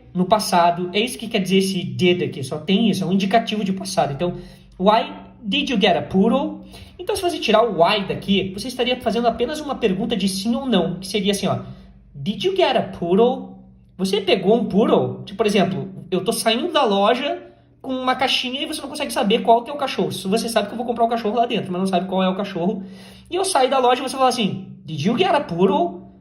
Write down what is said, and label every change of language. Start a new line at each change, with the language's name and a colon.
Portuguese: No passado, é isso que quer dizer esse did aqui, só tem isso, é um indicativo de passado. Então,
English: why did you get a poodle?
Portuguese: Então, se você tirar o why daqui, você estaria fazendo apenas uma pergunta de sim ou não, que seria assim, ó,
English: did you get a poodle?
Portuguese: Você pegou um poodle? Tipo, por exemplo, eu tô saindo da loja com uma caixinha e você não consegue saber qual que é o cachorro. Se você sabe que eu vou comprar o cachorro lá dentro, mas não sabe qual é o cachorro. E eu saio da loja e você fala assim,
English: did you get a poodle?